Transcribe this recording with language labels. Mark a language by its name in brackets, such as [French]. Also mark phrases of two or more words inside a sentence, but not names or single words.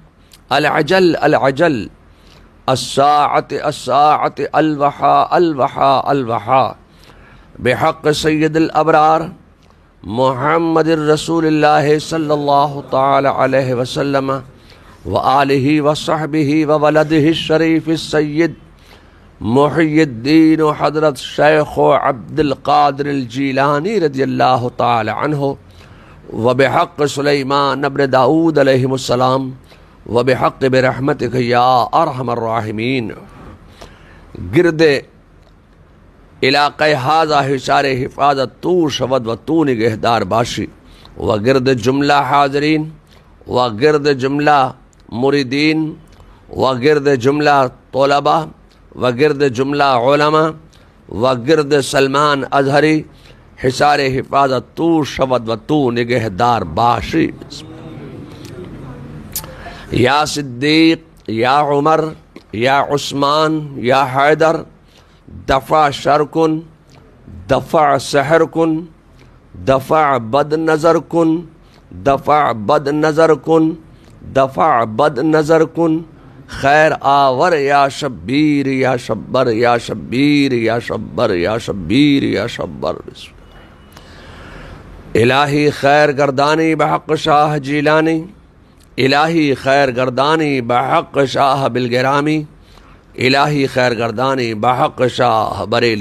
[Arabic] العجل الساعة الوحى بحق سيد الأبرار محمد رسول الله صلى الله تعالى عليه وسلم وآله وصحبه وولده الشريف السيد محي الدين حضرت شیخ عبد القادر الجیلانی رضی اللہ تعالی عنہ وبحق سلیمان ابن داود علیہ السلام وبحق برحمتک یا ارحم الراحمین. [Persian] گرد علاقہ حاضہ حصار حفاظت تو شود و تو نگہدار باشی و گرد جملہ حاضرین و گرد جملہ مریدین و گرد جملہ طلبہ و گرد جملہ علماء و گرد سلمان ازہری حصار حفاظت تو شود و تو نگہدار باشی. یا صدیق یا عمر یا عثمان یا حیدر دفع شر کن، دفع سحر کن، دفع بد نظر کن، دفع بد نظر کن، دفع بد نظر کن، خیر آور یا شبیر یا شبر یا شبیر یا شبر یا شبیر یا شبر. الہی خیر گردانی بحق شاہ جیلانی، الہی خیر گردانی بحق شاہ بالگرامی، الہی خیر گردانی بحق شاہ بریلی.